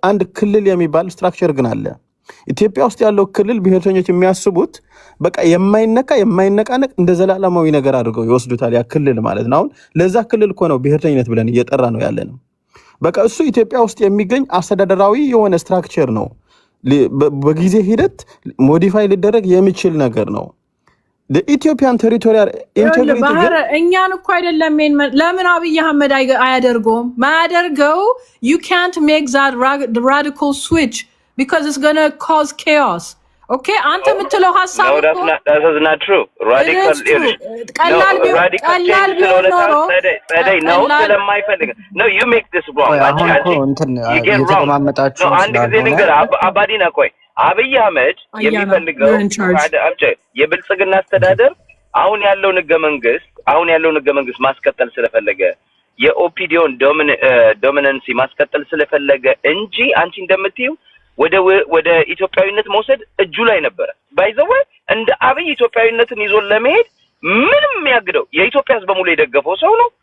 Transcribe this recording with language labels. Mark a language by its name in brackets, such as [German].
[Amharic] አንድ ክልል የሚባል ስትራክቸር ግን አለ። ኢትዮጵያ ውስጥ ያለው ክልል ብሔርተኞች የሚያስቡት በቃ የማይነቃነቅ እንደ ዘላለማዊ ነገር አድርገው ይወስዱታል። ያ ክልል ማለት ነው። አሁን ለዛ ክልል እኮ ነው ብሔርተኝነት ብለን እየጠራ ነው ያለነው። በቃ እሱ ኢትዮጵያ ውስጥ የሚገኝ አስተዳደራዊ የሆነ ስትራክቸር ነው። በጊዜ ሂደት ሞዲፋይ ሊደረግ የሚችል ነገር ነው። ኢትዮጵያን ቴሪቶሪያል ኢንቴግሪቲ እኛን እኮ አይደለም። ለምን አብይ አህመድ አያደርገውም? ማያደርገው [English] you can't make that radical switch because it's going to cause chaos. [Amharic] Okay, አንተ የምትለው ሐሳብ [English] እኮ that is not true. Radical [Amharic] ቀላል ቢሆን ኖሮ ነው ስለማይፈልግ [English] no you make this wrong. [Amharic] እየተማመጣችሁ አንድ ጊዜ ነገር አባዲና ቆይ አብይ አህመድ የሚፈልገው የብልጽግና አስተዳደር አሁን ያለውን ህገ መንግስት ማስቀጠል ስለፈለገ የኦፒዲዮን ዶሚናንሲ ማስቀጠል ስለፈለገ እንጂ አንቺ እንደምትይው ወደ ኢትዮጵያዊነት መውሰድ እጁ ላይ ነበረ። ባይዘው እንደ አብይ ኢትዮጵያዊነትን ይዞ ለመሄድ ምንም የሚያግደው የኢትዮጵያ ህዝብ በሙሉ የደገፈው ሰው ነው።